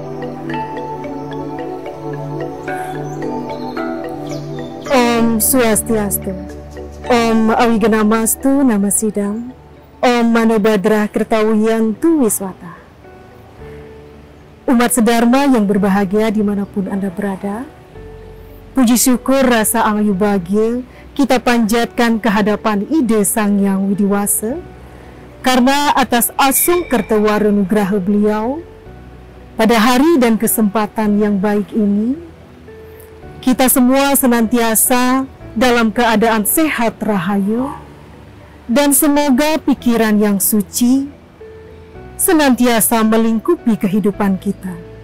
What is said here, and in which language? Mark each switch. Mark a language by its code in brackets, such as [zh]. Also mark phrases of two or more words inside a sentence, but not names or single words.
[sa] Om Swastiastu, Om Awiganamastu Namasidam, Om Manobhadra Kertawiyantu Wiswata. [id] Umat sedharma yang berbahagia dimanapun Anda berada, puji syukur rasa angyu bahagia kita panjatkan ke hadapan Ide Sang Yang Widiwasa, karena atas [kaw] asung kertawara nugraha [id] beliau, pada hari dan kesempatan yang baik ini, kita semua senantiasa dalam keadaan sehat rahayu, dan semoga pikiran yang suci senantiasa melingkupi kehidupan kita.